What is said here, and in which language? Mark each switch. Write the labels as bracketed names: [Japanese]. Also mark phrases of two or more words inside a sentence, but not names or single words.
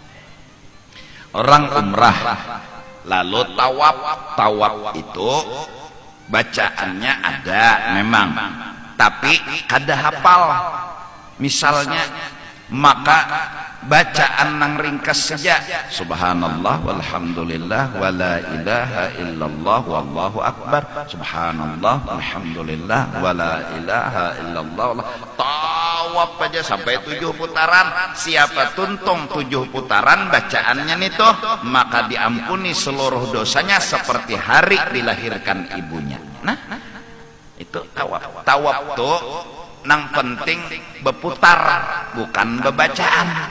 [Banjar] Orang umrah lalu tawaf itu bacaannya ada memang, tapi kada hafal misalnya, maka bacaan nang ringkas saja, [Arabic] سبحان الله والحمد لله ولا إله إلا الله والله أكبر سبحان الله والحمد لله ولا إله إلا الله. [Banjar] Tawaf aja sampai 7 putaran. Siapa tuntung 7 putaran bacaannya itu, maka diampuni seluruh dosanya seperti hari dilahirkan ibunya. Nah, itu tawaf. Tawaf tuh nang penting berputar, bukan bebacaan.